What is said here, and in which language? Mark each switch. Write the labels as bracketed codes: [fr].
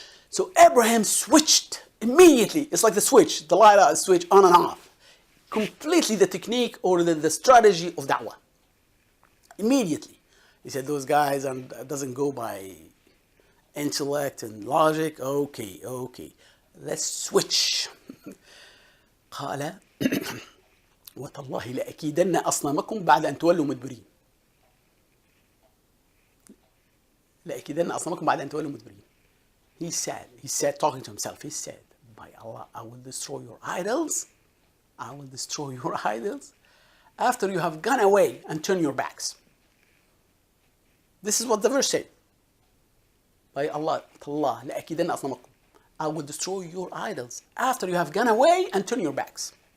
[en] So Abraham switched immediately. It's like the switch, the light switch on and off. Completely the technique or the strategy of da'wah. Immediately. He said those guys doesn't go by intellect and logic. Okay. Let's switch. [ar] قال وتالله لأكيدن أصنامكم بعد أن تولوا مدبرين. لأكيدن أصنامكم بعد أن تولوا مدبرين. [en] He said, talking to himself, he said, by Allah, I will destroy your idols. I will destroy your idols after you have gone away and turned your backs. This is what the verse said. By Allah, [ar] لأكيدن أصنامكم. [en] I will destroy your idols after you have gone away and turned your backs.